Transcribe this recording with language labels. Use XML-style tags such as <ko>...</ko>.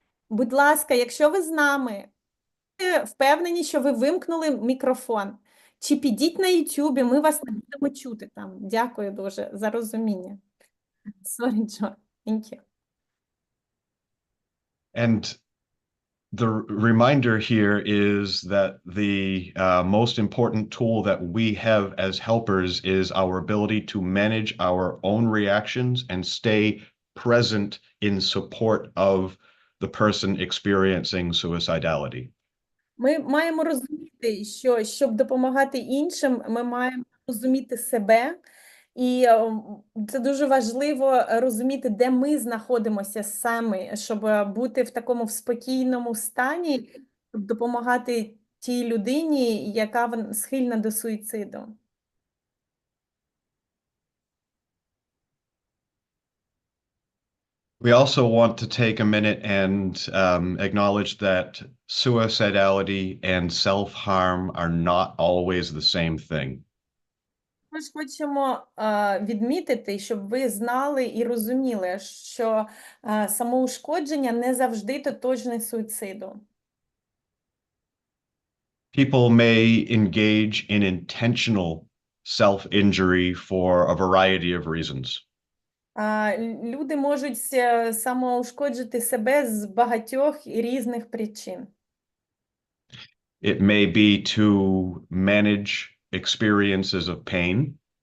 <uk>Будь ласка, якщо ви з нами, впевнені, що ви вимкнули мікрофон, чи підіть на YouTube, ми вас не будемо чути там. Дякую дуже за розуміння.</uk> <en>Sorry, Джо. Thank you. And the reminder here is that the most important tool that we have as helpers is our ability to manage our own reactions and stay present in support of the person experiencing suicidality.</en> <uk>Ми маємо розуміти, що щоб допомагати іншим, ми маємо розуміти себе. І це дуже важливо розуміти, де ми знаходимося саме, щоб бути в такому спокійному стані, щоб допомагати тій людині, яка схильна до суїциду.</uk> <en>We also want to take a minute and acknowledge that suicidality and self-harm are not always the same thing.</en> <uk>Ми ж хочемо відмітити, щоб ви знали і розуміли, що самоушкодження не завжди тотожне суїциду.</uk> <en>People may engage in intentional self-injury for a variety of reasons.</en> <uk>Люди можуть самоушкоджити себе з багатьох і різних причин.</uk> <en>It may be to manage experiences of pain.</en>